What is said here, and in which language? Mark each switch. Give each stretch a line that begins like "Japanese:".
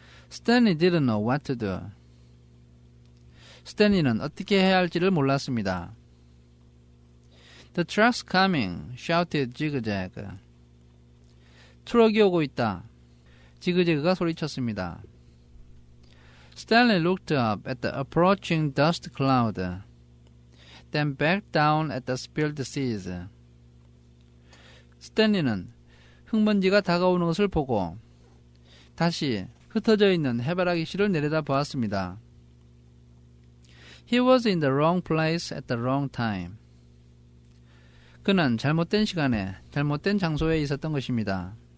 English: Stanley didn't know what to do.
Korean: 스탠리는 어떻게 해야 할지를 몰랐습니다.
English: The truck's coming, shouted Zigzag.
Korean: 트럭이 오고 있다. 지그재그가 소리쳤습니다.
English: Stanley looked up at the approaching dust cloud, then back down at the spilled seeds.
Korean: 스탠리는 흙먼지가 다가오는 것을 보고 다시 흩어져 있는 해바라기 씨를 내려다 보았습니다.
English: He was in the wrong place at the wrong time.
Korean: 그는 잘못된 시간에 잘못된 장소에 있었던 것입니다.